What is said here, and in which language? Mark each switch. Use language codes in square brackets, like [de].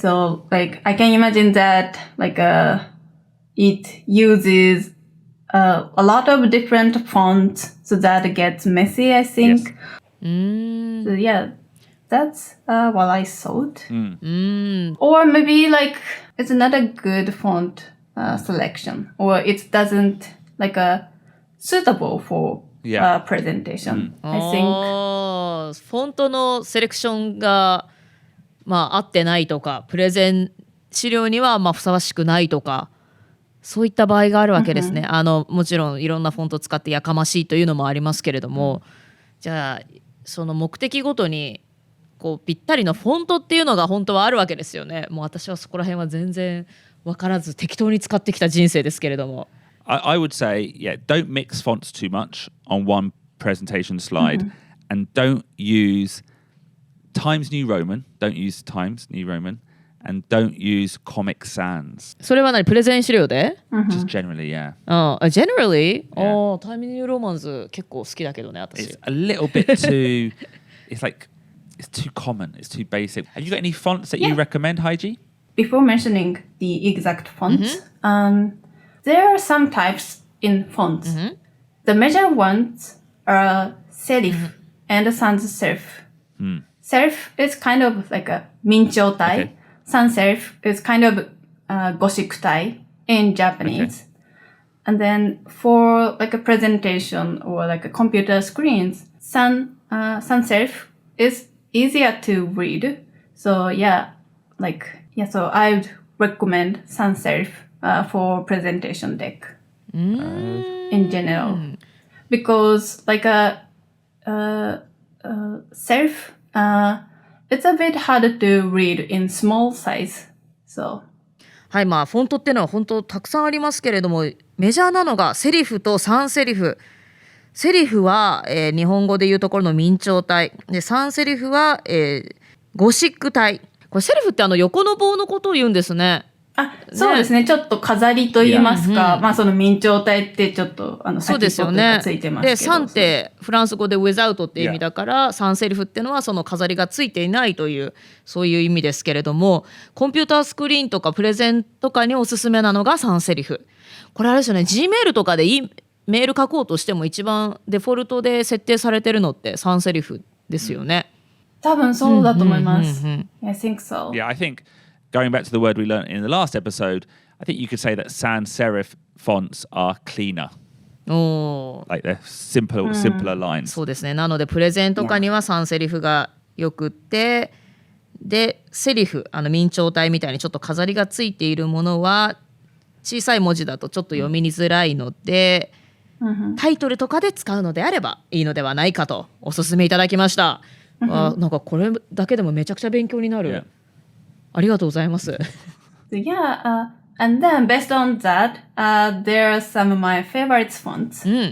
[en] So, I can imagine that, it uses a lot of different fonts, so that it gets messy, I think. Yes. So, yeah, that's what I thought. Or maybe, it's not a good font selection, or it doesn't, suitable for presentation, I think. [ja] フォントのセレクションが、合ってないとか、プレゼン資料にはふさわしくないとか、そういった場合があるわけですね。もちろんいろんなフォントを使ってやかましいというのもありますけれども、じゃあその目的ごとにぴったりのフォントっていうのが本当はあるわけですよね。もう私はそこら辺は全然分からず適当に使ってきた人生ですけれども。 [en] I would say, don't mix fonts too much on one presentation slide, and don't use Times New Roman. Don't use Times New Roman, and don't use Comic Sans. [ja] それは何？プレゼン資料で？ [en] Just generally, yeah. Generally? [ja] タイムニューロマンズ結構好きだけどね、私。 [en] It's a little bit too. It's it's too common. It's too basic. Have you got any fonts that you recommend, Haiji? Before mentioning the exact fonts, there are some types in fonts. The major ones are serif and sans serif. Serif is kind of like a minchoutai. Okay. Sans serif is kind of goshikutai in Japanese. And then for like a presentation or like a computer screens, sans serif is easier to read. So so I would recommend sans serif for presentation deck in general, because like a serif, it's a bit harder to read in small size. So. [ja] はい、まあフォントっていうのは本当たくさんありますけれども、メジャーなのがセリフとサンセリフ。セリフは、日本語でいうところの明朝体で、サンセリフは、ゴシック体。これセリフって横の棒のことを言うんですね。そうですね。ちょっと飾りと言いますか、まあその明朝体ってちょっとそうですよね。ついてますけど。で、サンってフランス語で without って意味だから、サンセリフってのはその飾りがついていないというそういう意味ですけれども、コンピュータースクリーンとかプレゼンとかにおすすめなのがサンセリフ。これあれですよね。 Gmail とかでメール書こうとしても一番デフォルトで設定されてるのってサンセリフですよね。多分そうだと思います。 [en] I think so. Yeah, I think going back to the word we learned in the last episode, I think you could say that sans serif fonts are cleaner. Like they're simpler lines. [ja] そうですね。なのでプレゼンとかにはサンセリフがよくって、でセリフ明朝体みたいにちょっと飾りがついているものは小さい文字だとちょっと読みづらいので、タイトルとかで使うのであればいいのではないかとお勧めいただきました。なんかこれだけでもめちゃくちゃ勉強になる。 [en] Yeah. [ja] ありがとうございます。 [en] Yeah, and then based on that, there are some of my favorite fonts.